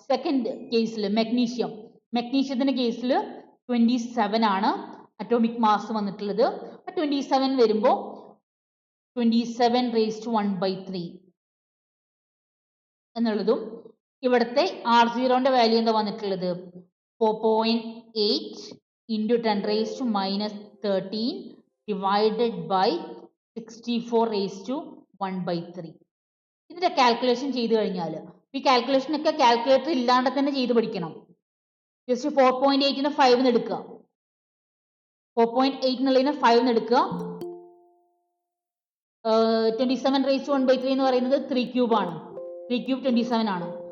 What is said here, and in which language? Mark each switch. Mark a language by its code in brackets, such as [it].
[ml] Second കേസിൽ മെഗ്നീഷ്യത്തിന്റെ കേസിൽ 27 ആണ് അറ്റോമിക് മാസ് വന്നിട്ടുള്ളത്. 27 വരുമ്പോൾ 27 [en] raised to 1/3 [ml] എന്നുള്ളതും ഇവിടുത്തെ R0ന്റെ വാല്യൂ എന്താ വന്നിട്ടുള്ളത്? [en] 4.8 into 10⁻⁻13 divided by 64 raised to 1/3. [ml] ഇതിന്റെ കാൽക്കുലേഷൻ ചെയ്ത് കഴിഞ്ഞാൽ ഈ കാൽക്കുലേഷൻ ഒക്കെ കാൽക്കുലേറ്റർ ഇല്ലാണ്ട് തന്നെ ചെയ്ത് പഠിക്കണം. ജസ്റ്റ് 4.8നെ 5 എടുക്കുക, 4.8 എന്നുള്ളതിനെ 5 എടുക്കുക. 27 [en] raised to 1/3 [ml] എന്ന് പറയുന്നത് 3 ക്യൂബ് ആണ്. 3 ക്യൂബ് 27 ആണ്.